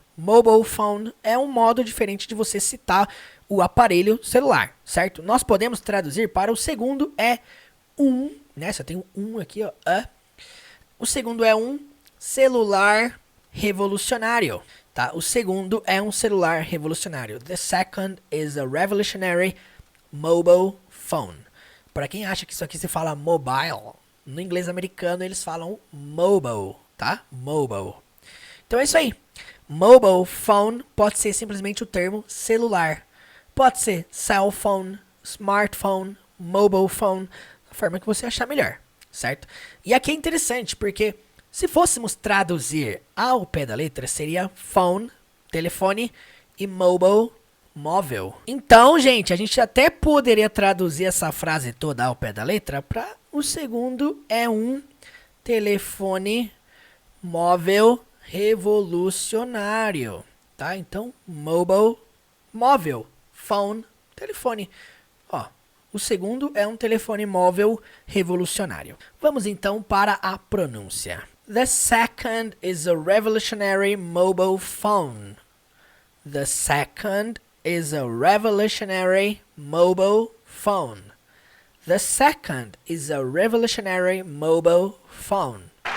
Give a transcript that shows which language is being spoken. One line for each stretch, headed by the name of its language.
Portuguese: Mobile phone é um modo diferente de você citar o aparelho celular, certo? Nós podemos traduzir para o segundo né? Só tem um aqui, ó. O segundo é um celular revolucionário, tá? O segundo é um celular revolucionário.
English: The second is a revolutionary mobile phone.
Portuguese: Para quem acha que isso aqui se fala mobile, no inglês americano eles falam mobile, tá? Mobile. Então é isso aí. Mobile phone pode ser simplesmente o termo celular. Pode ser cell phone, smartphone, mobile phone, da forma que você achar melhor, certo? E aqui é interessante, porque se fôssemos traduzir ao pé da letra, seria phone, telefone, e mobile, móvel. Então, gente, a gente até poderia traduzir essa frase toda ao pé da letra para o segundo é um telefone móvel revolucionário, tá? Então, mobile, móvel, phone, telefone. Ó, o segundo é um telefone móvel revolucionário. Vamos então para a pronúncia.
English: The second is a revolutionary mobile phone. The second is a revolutionary mobile phone. The second is a revolutionary mobile phone.